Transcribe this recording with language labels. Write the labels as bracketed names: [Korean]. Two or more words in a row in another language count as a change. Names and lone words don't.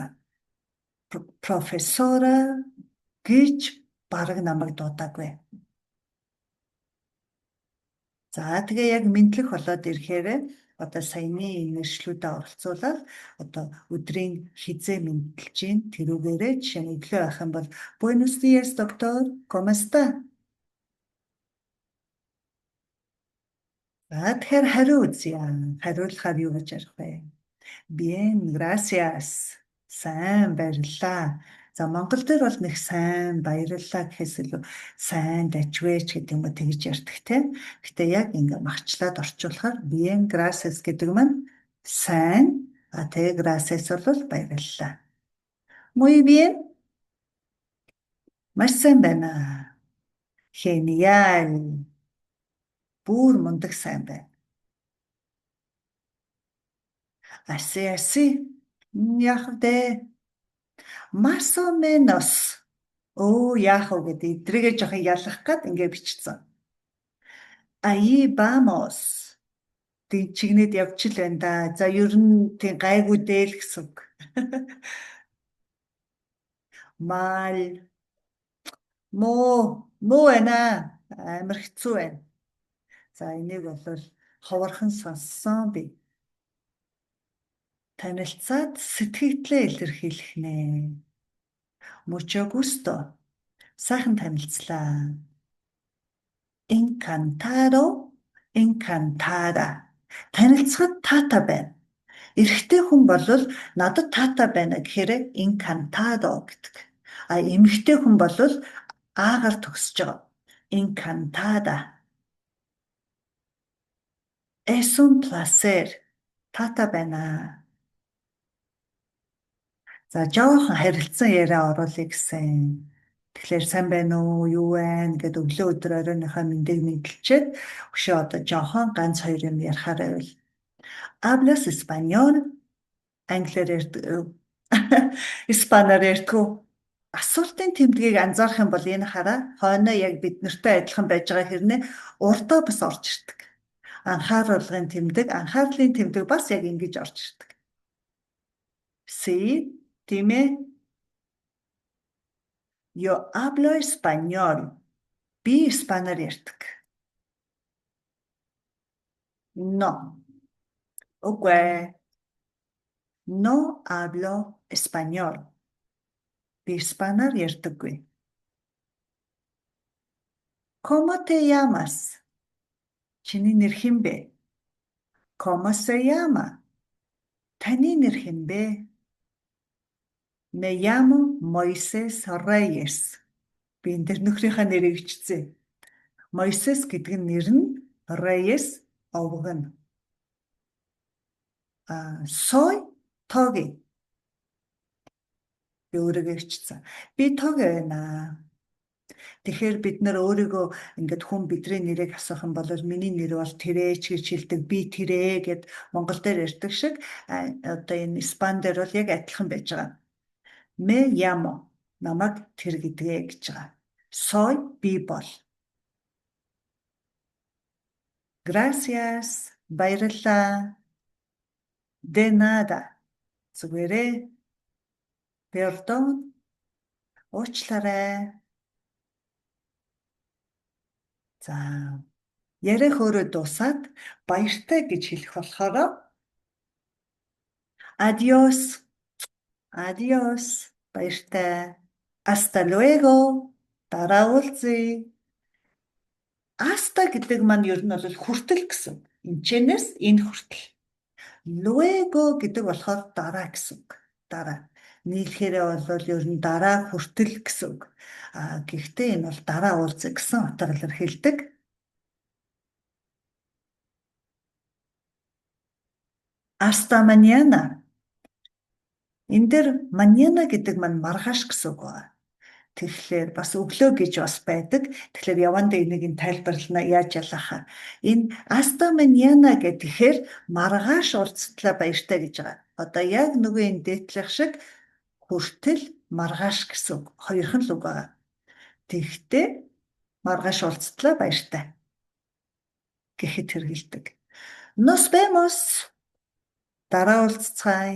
[Mongolian] Профессора гэж бараг намайг дуудаагүй. За тэгээ яг мэдлэх болоод ирэхээр одоо саяны нэршлүүдэд оролцуулаад одоо өдрийн хизээ мэдлж гин тэрүүгээрээ жишээ нь өглөө байх юм бол [Spanish] Buenos dias doctor, ¿cómo está? [Mongolian] Тэгэхээр хариу үзье. Хариулахаар юу гэж ярих вэ? [Spanish] Bien, gracias. [Mongolian] Сайн баярлалаа. За Монгол дээр бол нэг сайн баярлалаа гэхээс илүү сайн дажвэч гэдэг юм уу тэгж ярьдаг тийм. Гэтэ яг ингээ махчлаад орчуулахаар [Spanish] bien, gracias [Mongolian] гэдэг маань сайн, тэгээ gracias бол баярлалаа. [Spanish] Muy bien. [Mongolian] Маш сайн байна. Genial. Бүр мундаг сайн байна. [Spanish] Así. [Mongolian] Яг дээ. [Spanish] Más o menos. [Mongolian] Яах вэ гэдэг эдрийгээ жоохон ялгах гээд ингээ бичсэн. [Spanish] Ahí vamos. [Mongolian] Тэг чигнэд явж л байна да. За ер нь тийм гайгүй дээл гэсэн үг. [Spanish] Mal. [Mongolian] Муу байна. Амар хэцүү байна. За энийг бол ховорхон сонссон би. Танилцаад сэтгэгдлээ илэрхийлэх нэ. [Spanish] Mucho gusto. [Mongolian] Сайхан танилцлаа. [Spanish] Encantado, encantada. [Mongolian] Танилцахад таатай байна. Эрэгтэй хүн бол надад таатай байна гэхээр encantado гэдэг. Эмэгтэй хүн бол аагаар төгсөж байгаа. [Spanish] Encantada. Es un placer. [Mongolian] Таатай байна. За жоохон харилцан яриа оруулъя гэсэн. Тэгэхээр сайн байна уу, юу байна гэд өглөө өдөр оройныхаа мэндийг мэдлчихэд өшөө одоо жоохон ганц хоёр юм ярихаар байвал. [Spanish] Hablas español? [Mongolian] Англиар ярьдаг. Испанаар ярьдаг. Асуултын тэмдгийг анзаарах юм бол энэ хараа хойно яг бид нартай адилхан байж байгаа хэрнээ урдаа бас орж ирдэг. Анхааруулгын тэмдэг, анхаарлын тэмдэг бас яг ингэж орж ирдэг. [Spanish] Sí, dime. Yo hablo español. [Mongolian] Би испанаар ярьдаг. No. Үгүй. [Spanish] No hablo español. [Mongolian] Би испанаар ярьдаггүй. [Spanish] ¿Cómo te llamas? [Mongolian] Чиний нэр хэн бэ? [Spanish] ¿Cómo se llama? [Mongolian] Таны нэр хэн бэ? [Spanish] Me llamo Moises Reyes. [Mongolian] Би энэ дэр нөхрийнхөө нэрийг бичсэн. Moises гэдэг нь нэр нь Reyes овгон. [Spanish] Soy Togi. [Mongolian] Би өөрийгөө бичсэн. Би Togi байна. Тэгэхээр бид нар өөрийгөө ингээд хүн бидний нэрийг асуух юм бол миний нэр бол Тэрээч гэж хэлдэг. Би Тэрээ гэд Монгол дээр ярьдаг шиг одоо энэ Испан дээр бол яг адилхан байж байгаа. [Spanish] Me llamo [Mongolian] намайг тэр гэдгээ гэж байгаа. Soy би бол. [Spanish] Gracias. [Mongolian] Баярлалаа. [Spanish] De nada. [Mongolian] Зүгээрээ. Perdón. Уучлаарай. За яриа хөөрөө дуусаад баяртай гэж хэлэх болохоор adios Баяртай. [Spanish] Hasta luego. [Mongolian] Дараа уулзъя. Hasta гэдэг маань ер нь бол хүртэл гэсэн. Энэчнээс энэ хүртэл. Luego гэдэг болохоор дараа гэсэн үг. Дараа. Нийлхээрээ бол ер нь дараа хүртэл гэсэн үг. Гэхдээ энэ бол дараа уулзъя гэсэн утгаар илэрхийлдэг. [Spanish] Hasta mañana. [Mongolian] Энэ дээр mañana гэдэг маань маргааш гэсэн үг байна. Тэгэхээр бас өглөө гэж бас байдаг. Тэгэхээр яванда энийг тайлбарлана яаж ялахаа. Энэ [Spanish] hasta mañana [Mongolian] гэхээр маргааш уулзтлаа баяртай гэж байгаа. Одоо яг нөгөө энэ дээдлэх шиг хүртэл маргааш гэсэн үг. Хоёрхан л үг байгаа. Тэгэхдээ маргааш уулзтлаа баяртай гэхэд хэрэгэлдэг. [Spanish] Nos vemos. [Mongolian] Дараа уулзцгаая.